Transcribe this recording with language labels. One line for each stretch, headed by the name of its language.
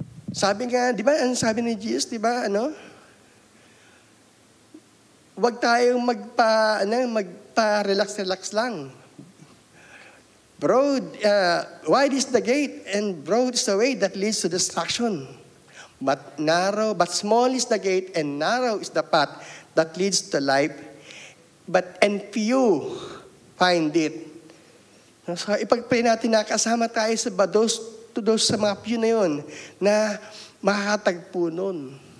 Filipino: Sabi nga, di ba, ang sabi ni Jesus, di ba, huwag tayong magpa-relax relax lang.
English: Broad, wide is the gate and broad is the way that leads to destruction. But small is the gate and narrow is the path that leads to life. And few find it.
Filipino: So ipag-pray natin na kasama tayo sa those sa mga few na yun na makakatagpo nun.